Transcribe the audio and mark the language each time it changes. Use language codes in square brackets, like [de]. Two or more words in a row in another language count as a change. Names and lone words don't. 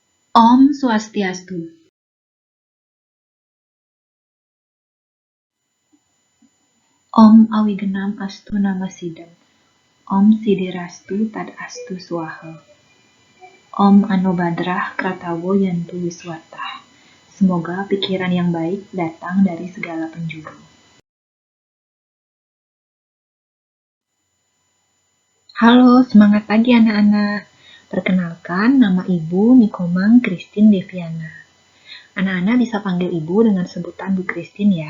[sa] ॐ स्वस्त्यस्तु. ॐ अविघ्नम् अस्तु नमः सिद्धम्. ॐ सिद्धिरस्तु तदस्तु स्वाहा. ॐ आ नो भद्राः क्रतवो यन्तु विश्वतः. [id] Semoga pikiran yang baik datang dari segala penjuru. Halo, semangat pagi anak-anak. Perkenalkan, nama Ibu Nikomang Christine Deviana. Anak-anak bisa panggil Ibu dengan sebutan Bu Christine ya.